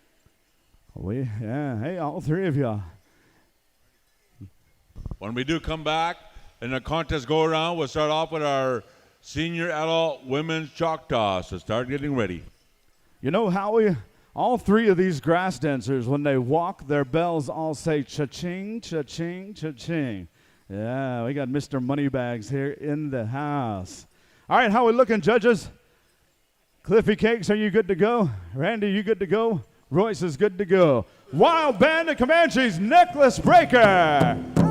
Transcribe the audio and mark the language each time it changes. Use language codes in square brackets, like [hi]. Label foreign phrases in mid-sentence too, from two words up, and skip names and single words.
[en] Hey, all 3 of y'all. When we do come back and the contest go around, we'll start off with our senior adult women's Choctaw. So start getting ready. You know, Howie, all 3 of these grass dancers, when they walk, their bells all say cha-ching, cha-ching, cha-ching. Yeah, we got Mr. Moneybags here in the house. All right, how we looking, judges? Cliffy Cakes, are you good to go? Randy, you good to go? Royce is good to go. Wild Band of Comanches, Necklace Breaker.